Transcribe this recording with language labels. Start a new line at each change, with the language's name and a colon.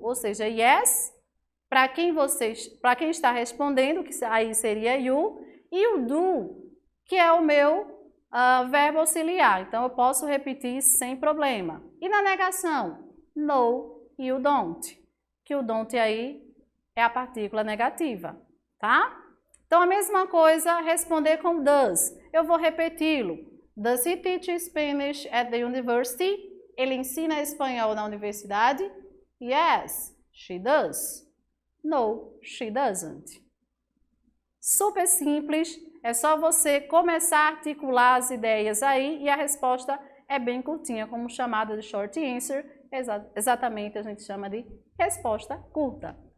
Portuguese: Ou seja, yes, para quem está respondendo, que aí seria you, e o do, que é o meu verbo auxiliar. Então, eu posso repetir sem problema. E na negação? No e o don't. Que o don't aí é a partícula negativa, tá? Então, a mesma coisa, responder com does. Eu vou repeti-lo.
English: Does he teach Spanish at the university?
Portuguese: Ele ensina espanhol na universidade?
English: Yes, she does. No, she doesn't.
Portuguese: Super simples, é só você começar a articular as ideias aí e a resposta é bem curtinha, como chamada de short answer, exatamente a gente chama de resposta curta.